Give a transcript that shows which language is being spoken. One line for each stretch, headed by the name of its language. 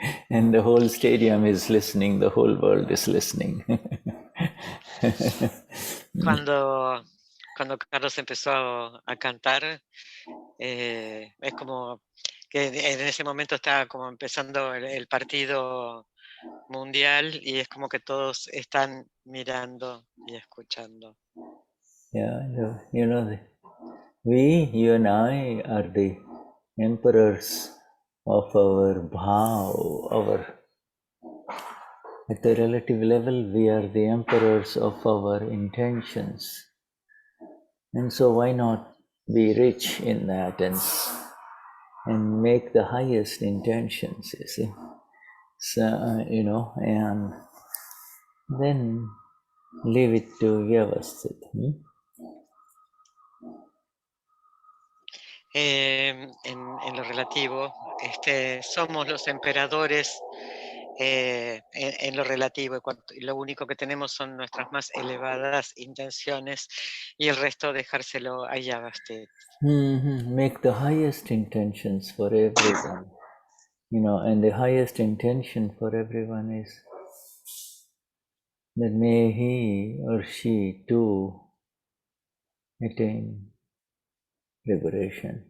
English: And the whole stadium is listening, the whole world is listening.
Spanish: Cuando Carlos empezó a cantar, es como que en ese momento estaba como empezando el partido mundial y es como que todos están mirando y escuchando.
English: Yeah, you know, you and I are the emperors of our bhav, at the relative level, we are the emperors of our intentions. And so why not be rich in that and make the highest intentions, you see? So, and then leave it to Vyavasthit.
Spanish: En lo relativo, somos los emperadores en lo relativo, y lo único que tenemos son nuestras más elevadas intenciones y el resto dejárselo a Yavasthit.
English: Make the highest intentions for everyone, and the highest intention for everyone is that may he or she too attain liberation.